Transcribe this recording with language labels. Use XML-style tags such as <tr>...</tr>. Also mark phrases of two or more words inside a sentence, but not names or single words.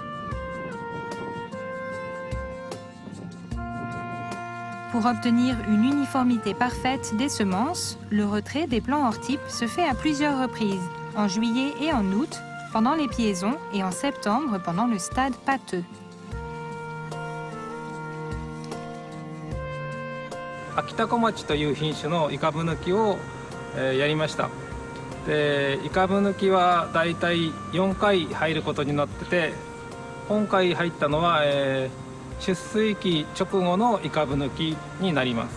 <fr>Pour obtenir une uniformité parfaite des semences, le retrait des plants hors type se fait à plusieurs reprises, en juillet et en août, pendant les piaisons et en septembre pendant le stade pâteux.</fr> <ja>秋田小町という品種のイカブ抜きをやりました。で、イカブ抜きはだいたい4回入ることになってて、今回入ったのは、出水期直後のイカブ抜きになります。</ja>